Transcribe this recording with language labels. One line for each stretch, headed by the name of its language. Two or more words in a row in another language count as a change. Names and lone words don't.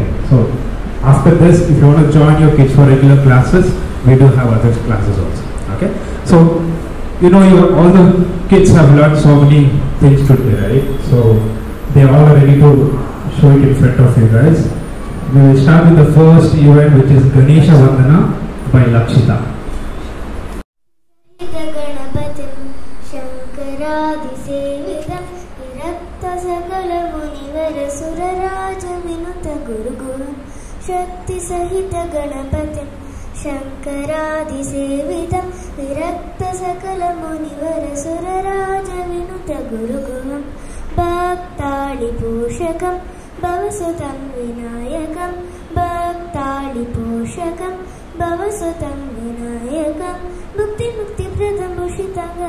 English: So after this, if you want to join your kids for regular classes, we do have other classes also. Okay. So you know, all the kids have learned so many things today, right? So they all are ready to show it in front of you guys. We will start with the first event, which is Ganesha Vandana by Lakshita.
Sanskrit: ಗಣಪತಿಂ ಶಂಕರಾದಿ ಸೇವಿತಂ ವಿರಕ್ತ ಸಕಲ ಮುನಿವರ ಸುರರಾಜ ವಿನುತ ಗುರುಗುರು ಶಕ್ತಿ ಸಹಿತ ಗಣಪತಿಂ ಶಂಕರಾದಿ ಸೇವಿತಂ ವಿರಕ್ತ ಸಕಲ ಮುನಿವರ ಸುರರಾಜ ವಿನುತ ಗುರುಗುರು ಭಕ್ತಾಳಿ ಪೋಷಕಂ ಭವಸುತಂ ವಿನಾಯಕಂ ಭಕ್ತಾಳಿ ಪೋಷಕಂ ಭವಸುತಂ ವಿನಾಯಕಂ ಮುಕ್ತಿ ಪ್ರದಂ ಭೂಷಿತಂಗಂ